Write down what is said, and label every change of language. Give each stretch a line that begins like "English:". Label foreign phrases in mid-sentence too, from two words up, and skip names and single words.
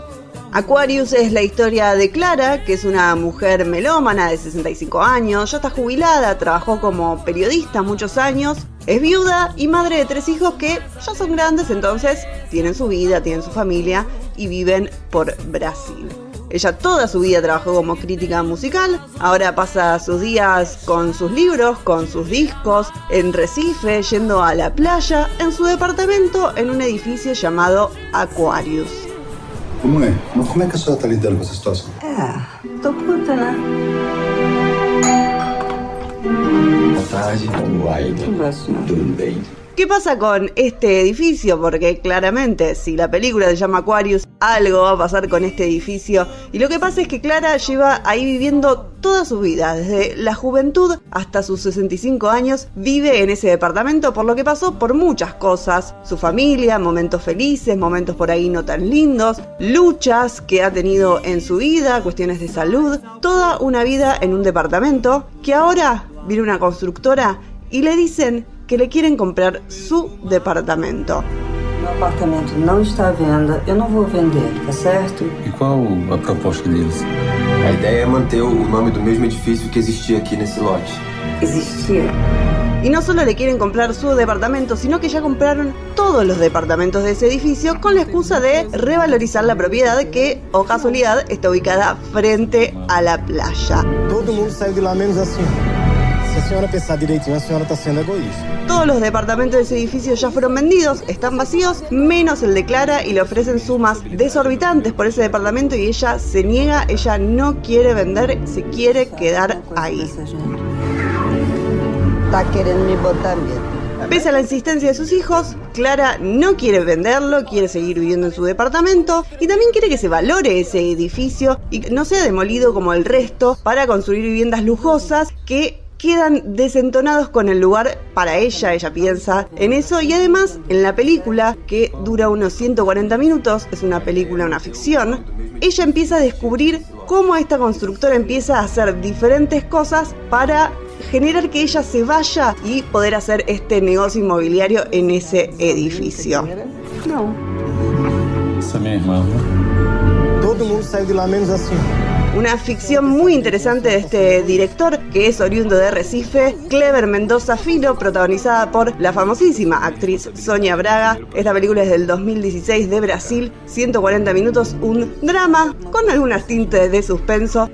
Spanish: Aquarius es la historia de Clara, que es una mujer melómana de 65 años, ya está jubilada, trabajó como periodista muchos años, es viuda y madre de 3 hijos que ya son grandes, entonces tienen su vida, tienen su familia y viven por Brasil. Ella toda su vida trabajó como crítica musical, ahora pasa sus días con sus libros, con sus discos, en Recife, yendo a la playa, en su departamento, en un edificio llamado Aquarius.
Portuguese: Como é? Mas como é que a senhora está lidando com essa situação? Tô puta, né? Boa tarde, como vai? Tudo bem.
Spanish: ¿Qué pasa con este edificio? Porque claramente, si la película se llama Aquarius, algo va a pasar con este edificio. Y lo que pasa es que Clara lleva ahí viviendo toda su vida, desde la juventud hasta sus 65 años, vive en ese departamento, por lo que pasó por muchas cosas. Su familia, momentos felices, momentos por ahí no tan lindos, luchas que ha tenido en su vida, cuestiones de salud, toda una vida en un departamento que ahora viene una constructora y le dicen que le quieren comprar su departamento.
Portuguese: Meu apartamento não está à venda, eu não vou vender, tá certo? E qual a proposta deles? A ideia é manter o nome do mesmo edifício que existia aqui nesse lote. Existia?
Spanish: Y no solo le quieren comprar su departamento, sino que ya compraron todos los departamentos de ese edificio con la excusa de revalorizar la propiedad que, o casualidad, está ubicada frente a la playa.
Portuguese: Todo mundo saiu de lá menos assim. Si a senhora pensar direitinho, a senhora está siendo egoísta.
Spanish: Todos los departamentos de ese edificio ya fueron vendidos, están vacíos, menos el de Clara, y le ofrecen sumas desorbitantes por ese departamento y ella se niega, ella no quiere vender, se quiere quedar ahí.
Portuguese: Está querendo me botar medo.
Spanish: Pese a la insistencia de sus hijos, Clara no quiere venderlo, quiere seguir viviendo en su departamento y también quiere que se valore ese edificio y no sea demolido como el resto para construir viviendas lujosas que quedan desentonados con el lugar para ella piensa en eso, y además en la película, que dura unos 140 minutos, es una película, una ficción, ella empieza a descubrir cómo esta constructora empieza a hacer diferentes cosas para generar que ella se vaya y poder hacer este negocio inmobiliario en ese edificio.
Portuguese: Não. Essa é minha irmã, né? Todo mundo saiu de lá menos assim.
Spanish: Una ficción muy interesante de este director, que es oriundo de Recife, Clever Mendoza Filho, protagonizada por la famosísima actriz Sonia Braga. Esta película es del 2016 de Brasil, 140 minutos, un drama con algunas tintes de suspenso.